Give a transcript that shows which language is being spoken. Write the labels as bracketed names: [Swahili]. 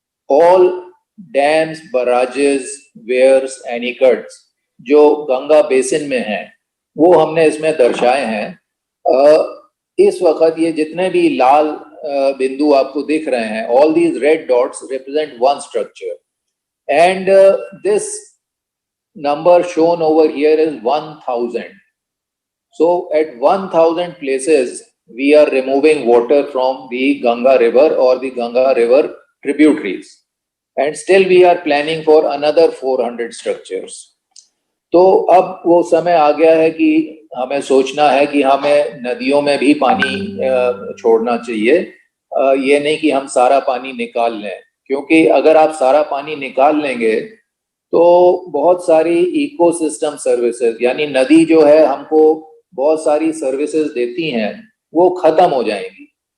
[English] all dams, barrages, weirs and anicuts [Hindi] जो Ganga basin में हैं वो हमने इसमें दर्शाए हैं। इस वक्त ये जितने भी लाल बिंदु आपको दिख रहे हैं, [English] All these red dots represent one structure, and this number shown over here is 1000. So at 1000 places we are removing water from the Ganga river or the Ganga river tributaries, and still we are planning for another 400 structures. [Hindi] तो अब वो समय आ गया है कि हमें सोचना है कि हमें नदियों में भी पानी छोड़ना चाहिए। ये नहीं कि हम सारा पानी निकाल लें, क्योंकि अगर आप सारा पानी निकाल लेंगे तो बहुत सारी इकोसिस्टम सर्विसेज, यानी नदी जो है हमको बहुत सारी सर्विसेज देती हैं, वो खत्म हो जाएंगी।